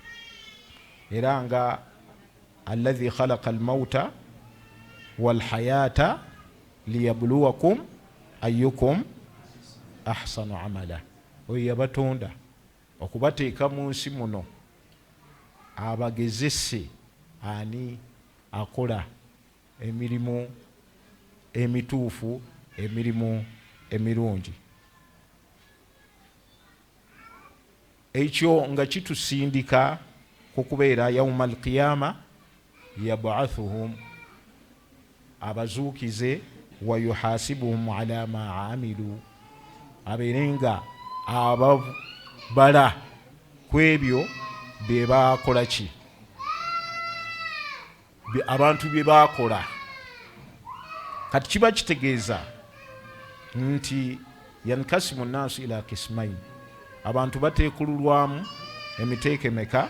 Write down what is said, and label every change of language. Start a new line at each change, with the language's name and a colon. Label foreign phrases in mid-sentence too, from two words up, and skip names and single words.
Ganda: Era nga
Arabic: الذي خلق الموت والحياة ليبلوكم أيكم أحسن عملا,
Ganda: oyo yabatonda okubateeka mu nsi muno abagezese ani akola emirimu emituufu, emirimu emirungi. Ekyo nga kitusindika kukubeera
Arabic: يوم القيامة يبعثهم,
Ganda: abazuukize,
Arabic: ويحاسبهم على ما عملوا,
Ganda: abeerenga ababala kwebyo bye bakola ki, abantu bye bakola. Kati kiba kitegeeza nti
Arabic: ينقسم الناس إلى قسمين,
Ganda: abantu bateekululwamu emiteeko emeka?